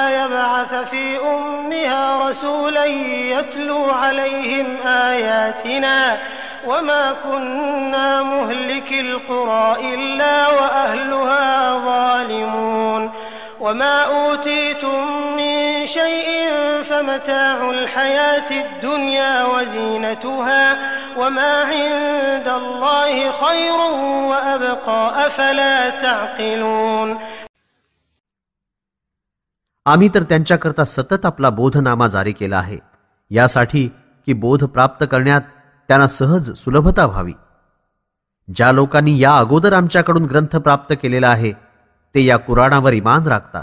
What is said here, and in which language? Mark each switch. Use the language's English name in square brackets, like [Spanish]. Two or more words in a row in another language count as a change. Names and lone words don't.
[Arabic] يبعث في أمها رسولا يتلو عليهم آياتنا وما كنا مهلك القرى إلا وأهلها ظالمون وما أوتيتم من شيء فمتاع الحياة الدنيا وزينتها وما عند الله خير وأبقى أفلا تعقلون [Marathi] आम्ही तर त्यांच्याकरता सतत आपला बोधनामा जारी केला आहे, यासाठी की बोध प्राप्त करण्यात त्यांना सहज सुलभता व्हावी. ज्या लोकांनी या अगोदर आमच्याकडून ग्रंथ प्राप्त केलेला आहे ते या कुराणावर ईमान राखतात.